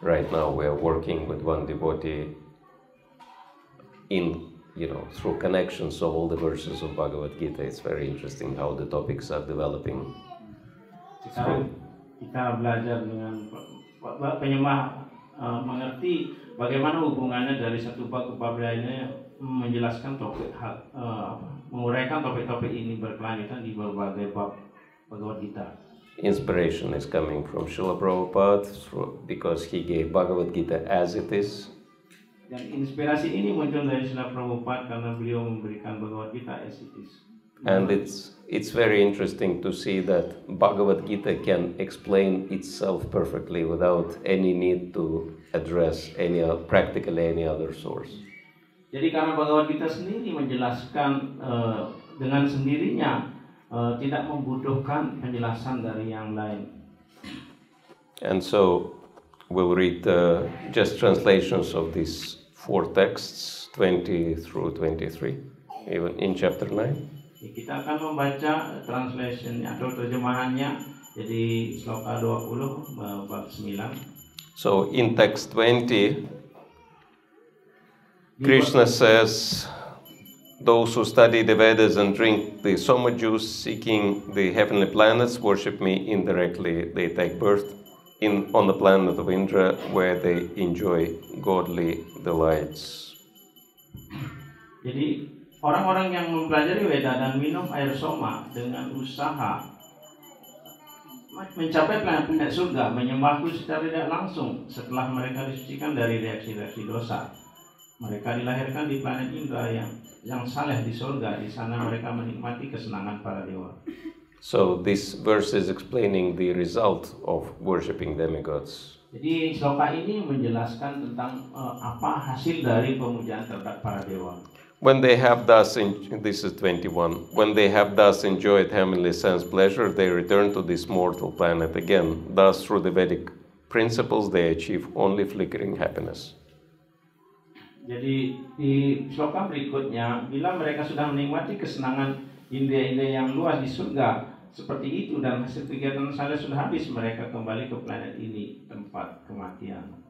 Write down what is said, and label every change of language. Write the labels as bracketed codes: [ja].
[en] Right now we are working with one devotee in, through connections of all the verses of Bhagavad Gita. It's very interesting how the topics are developing. [id] Sekarang kita belajar dengan penyembah mengerti bagaimana hubungannya dari satu bab ke bab lainnya, menjelaskan topik menguraikan topik-topik ini berkelanjutan di berbagai bab Bhagavad Gita. [en] Inspiration is coming from Srila Prabhupada because he gave Bhagavad Gita as it is. [id] Dan inspirasi ini muncul dari Srila Prabhupada karena beliau memberikan Bhagavad Gita as it is. [en] And it's very interesting to see that Bhagavad Gita can explain itself perfectly without any need to address practically any other source. [id] Jadi karena Bhagavad Gita sendiri menjelaskan dengan sendirinya, tidak membutuhkan penjelasan dari yang lain. [en] And so we'll read just translations of these 4 texts, 20 through 23, even in chapter 9. [id] Kita akan membaca translation atau terjemahannya, jadi sloka 20 bab 9. [en] So in text 20, Krishna says, "Those who study the Vedas and drink the Soma juice, seeking the heavenly planets, worship me indirectly. They take birth on the planet of Indra, where they enjoy godly delights." [id] Jadi orang-orang yang mempelajari Veda dan minum air Soma dengan usaha mencapai planet-planet surga, menyembahku secara tidak langsung setelah mereka disucikan dari reaksi-reaksi dosa. Mereka dilahirkan di planet Indra yang saleh di surga. Di sana mereka menikmati kesenangan para dewa. [en] So this verse is explaining the result of worshipping demigods. [id] Jadi sloka ini menjelaskan tentang apa hasil dari pemujaan terhadap para dewa. [en] When they have thus, this is 21, when they have thus enjoyed heavenly sense pleasure, they return to this mortal planet again. Thus, through the Vedic principles, they achieve only flickering happiness. [id] Jadi di sloka berikutnya, bila mereka sudah menikmati kesenangan indria-indria yang luas di surga seperti itu dan hasil kegiatan saleh sudah habis, mereka kembali ke planet ini, tempat kematian.